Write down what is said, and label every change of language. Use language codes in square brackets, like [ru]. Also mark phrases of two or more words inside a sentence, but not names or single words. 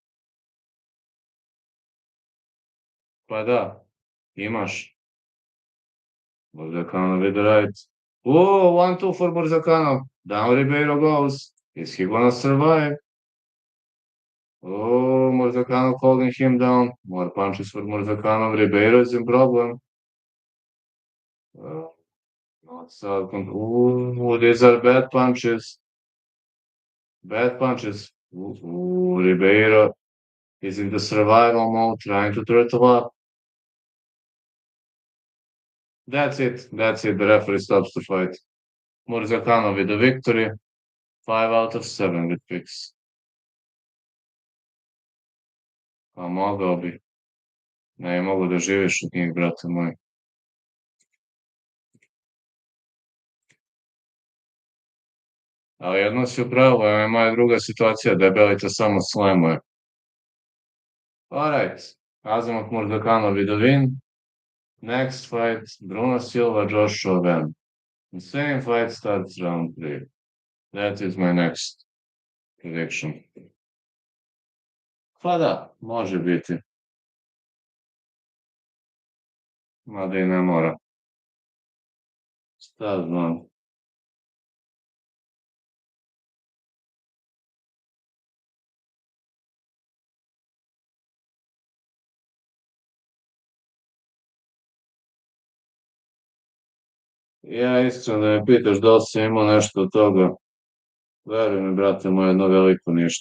[sr] Pa da, imaš. [en] Murzakanov with the right. Oh, 1-2 for Murzakanov. Down Ribeiro goes. Is he gonna survive? Oh, Murzakanov holding him down. More punches for Murzakanov. Ribeiro is in problem. Not so. Ooh, these are bad punches. Bad punches. Ooh, Ribeiro is in the survival mode, trying to turtle up. That's it. The referee stops the fight. Murzakanov with the victory. 5 out of 7 with picks. [sr] Pa mogao bi. Ne mogu da živiš od njih, brate moj. Ali jedno si upravo, moja druga situacija, debeli te samo slamuje. [en] Alright, Azamat Murzakanov with the win. Next fight, Bruno Silva, Joshua Van. The same fight starts round 3. That is my next prediction. [sr] Pa da, može biti. Mada i ne mora. Šta znam. Ja iskreno da me pitaš da li sam imao nešto od toga, veruj mi, brate moj, jedno veliko ništa.